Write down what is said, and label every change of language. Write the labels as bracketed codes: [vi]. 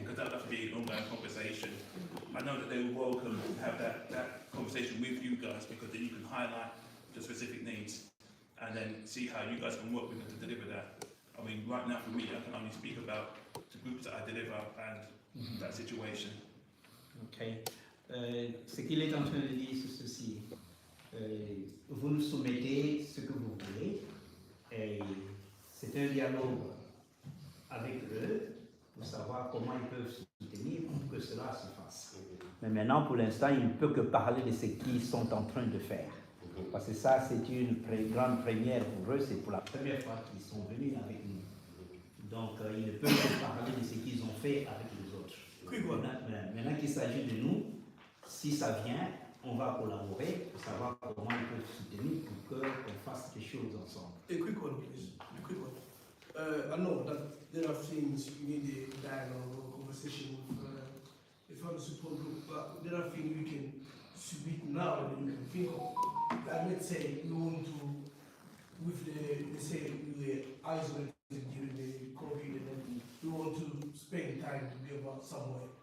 [en] Because that would have to be an ongoing conversation. I know that they will welcome to have that conversation with you guys, because then you can highlight the specific needs and then see how you guys can work with them to deliver that. I mean, right now for me, I can only speak about the groups that I deliver and that situation. Ok. [fr] Ce qu'il est en train de dire, c'est ceci. Vous nous soumettez ce que vous voulez, et c'est un dialogue avec eux pour savoir comment ils peuvent soutenir pour que cela se fasse. Mais maintenant, pour l'instant, il ne peut que parler de ce qu'ils sont en train de faire. Parce que ça, c'est une grande première pour eux, c'est pour la première fois qu'ils sont venus avec nous. Donc, ils ne peuvent que parler de ce qu'ils ont fait avec les autres. Maintenant qu'il s'agit de nous, si ça vient, on va collaborer pour savoir comment ils peuvent soutenir pour qu'on fasse des choses ensemble. [en] A quick one, please. A quick one. I know that there are things you need a dialogue or conversation with the family support group, but there are things we can submit now that you can think of. Like, let's say you want to, with let's say we were isolated during the COVID, and then we want to spend time together somewhere,